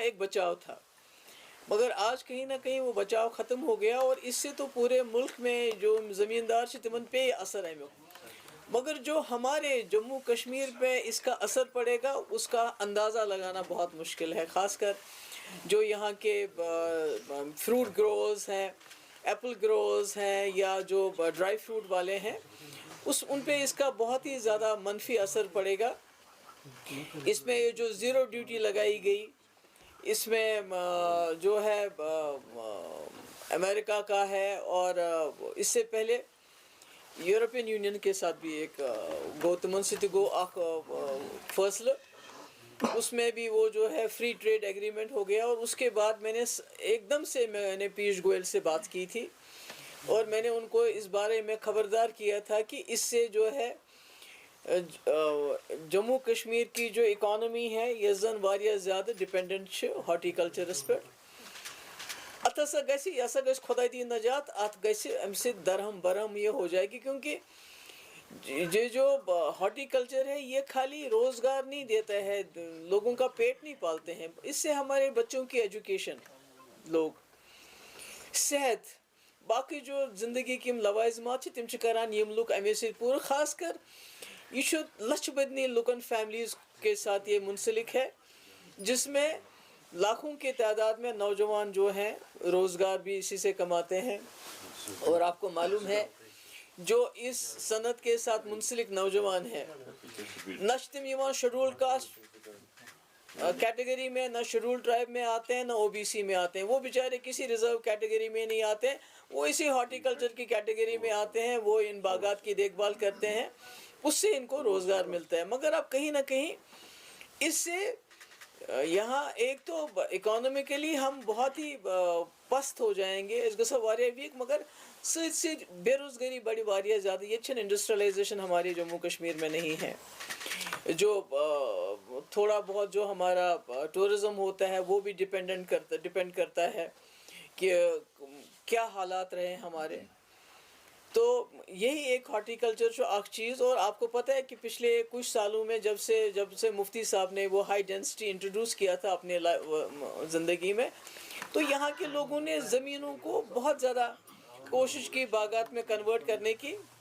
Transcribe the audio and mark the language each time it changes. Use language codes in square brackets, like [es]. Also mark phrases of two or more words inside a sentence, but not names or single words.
[ur] ایک بچاؤ تھا، مگر آج کہیں نہ کہیں وہ بچاؤ ختم ہو گیا، اور اس سے تو پورے ملک میں جو زمیندار سے تمن پہ اثر ہے، مگر جو ہمارے جموں کشمیر پہ اس کا اثر پڑے گا اس کا اندازہ لگانا بہت مشکل ہے، خاص کر جو یہاں کے [en] fruit growers [ur] ہیں، [en] apple growers [ur] ہیں، یا جو [en] dry fruit [ur] والے ہیں، ان پہ اس کا بہت ہی زیادہ منفی اثر پڑے گا۔ اس میں جو [en] zero duty [ur] لگائی گئی، اس میں جو ہے امریکہ کا ہے، اور اس سے پہلے یورپین یونین کے ساتھ بھی ایک [ks] گو تمن ست گو اخ [ur] فیصلہ، اس میں بھی وہ جو ہے [en] free trade agreement [ur] ہو گیا، اور اس کے بعد میں نے ایک دم سے میں نے پیوش گوئل سے بات کی تھی، اور میں نے ان کو اس بارے میں خبردار کیا تھا کہ اس سے جو ہے جموں کشمیر کی جو اکانومی ہے یہ [ks] زن واریاہ [ur] زیادہ [en] dependent horticultures [ur] پہ، [ks] ات ہسا گژھِ یہ ہسا گژھِ خدا دی نجات، ات گژھِ امہ سۭتۍ [ur] درہم برہم یہ ہو جائے گی، کیونکہ یہ جو ہارٹی کلچر ہے یہ خالی روزگار نہیں دیتا ہے، لوگوں کا پیٹ نہیں پالتے ہیں، اس سے ہمارے بچوں کی ایجوکیشن، لوگ صحت، باقی جو زندگی کی لوازمات [ks] تم کران یم [ur] لوگ امے سے پورا، خاص کر یہ [ks] لچھ بدنی لکن [ur] فیملیز کے ساتھ یہ منسلک ہے، جس میں لاکھوں کی تعداد میں نوجوان جو ہیں روزگار بھی اسی سے کماتے ہیں، اور آپ کو معلوم ہے جو اس صنعت کے ساتھ منسلک نوجوان ہیں نہ [ks] تم یوان [en] scheduled caste [ur] کیٹیگری میں، نہ [en] scheduled tribe [ur] میں آتے ہیں، نہ او بی سی میں آتے ہیں، وہ بیچارے کسی [en] reserve category [ur] میں نہیں آتے ہیں، وہ اسی ہارٹی کلچر کی کیٹیگری میں آتے ہیں، وہ ان باغات کی دیکھ بھال کرتے ہیں، اس سے ان کو روزگار ملتا ہے، مگر اب کہیں نہ کہیں اس سے یہاں ایک تو اکانومیکلی ہم بہت ہی پست ہو جائیں گے، [ks] اس گژھو واریاہ ویک، مگر سۭتۍ سۭتۍ بے روزگاری بڑی واریاہ زیادہ، یہ چھن انڈسٹریلائزیشن [ur] ہمارے جموں کشمیر میں نہیں ہے، جو تھوڑا بہت جو ہمارا ٹورزم ہوتا ہے وہ بھی ڈپینڈ کرتا ہے کہ کیا حالات رہے ہمارے، تو یہی ایک ہارٹی کلچر [ks] اخ چیز، [ur] اور آپ کو پتہ ہے کہ پچھلے کچھ سالوں میں جب سے مفتی صاحب نے وہ [en] high density [ur] انٹروڈیوس کیا تھا اپنے زندگی میں، تو یہاں کے لوگوں نے زمینوں کو بہت زیادہ کوشش کی باغات میں کنورٹ کرنے کی،